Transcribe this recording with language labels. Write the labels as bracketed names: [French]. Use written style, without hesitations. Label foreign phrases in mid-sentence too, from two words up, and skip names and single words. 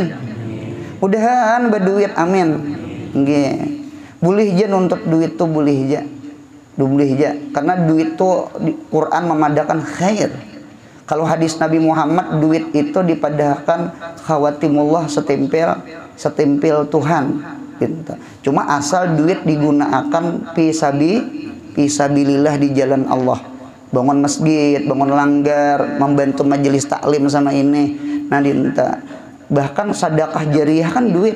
[Indonesian] Mudahan berduit amin. Nggih. Boleh aja nuntut duit tuh boleh aja. Karena duit tuh di Quran memadakan khair. Kalau hadis Nabi Muhammad, duit itu dipadahkan khawatimullah setempel Tuhan. Gitu. Cuma asal duit digunakan fisabilillah di jalan Allah. Bangun masjid, bangun langgar, membantu majelis taklim sama ini. Nah dinta. Bahkan sedekah jariah kan duit.